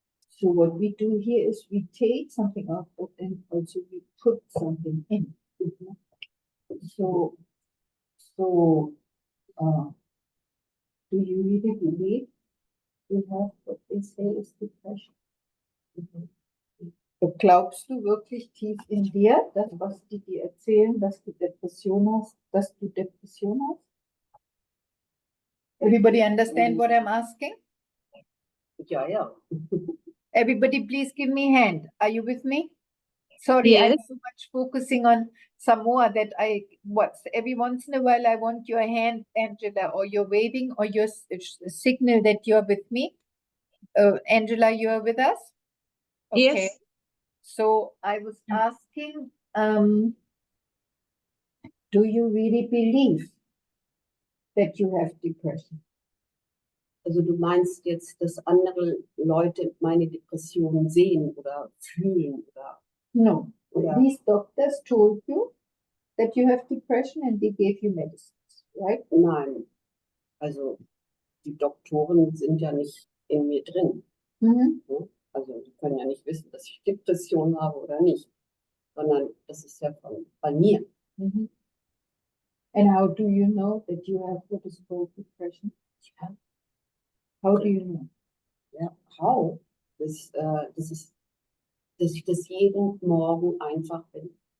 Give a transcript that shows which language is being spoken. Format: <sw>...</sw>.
<en>So what we do here is we take something out, but then also we put something in. So, do you really believe you have what they say is depression?</en> <de>Glaubst du wirklich tief in dir, das, was die dir erzählen, dass du Depression hast, dass du Depression hast?</de> <en>Everybody understand what I'm asking?</en> <de>Ja.</de> <en>Everybody, please give me hand. Are you with me? Sorry, I'm Yes. so much focusing on Samoa that every once in a while I want your hand, Angela, or you're waving, or your signal that you're with me. Angela, you are with us? Okay. Yes. So I was asking, do you really believe that you have depression?</en> <de>Also du meinst jetzt, dass andere Leute meine Depression sehen oder fühlen oder</de> <en>No. Yeah. These doctors told you that you have depression and they gave you medicines, right?</en> <de>nein. Also die Doktoren sind ja nicht in mir drin. Mhm. Ne? Also die können ja nicht wissen, dass ich Depression habe oder nicht, sondern das ist ja bei mir. Mhm.</de> <en>And how do you know that you have what is called depression?</en> <de>Ja.</de> <en>How do you know?</en> <de>Ja,</de> <en>how?</en> <de>Das ist, dass ich das jeden Morgen einfach bin.</de>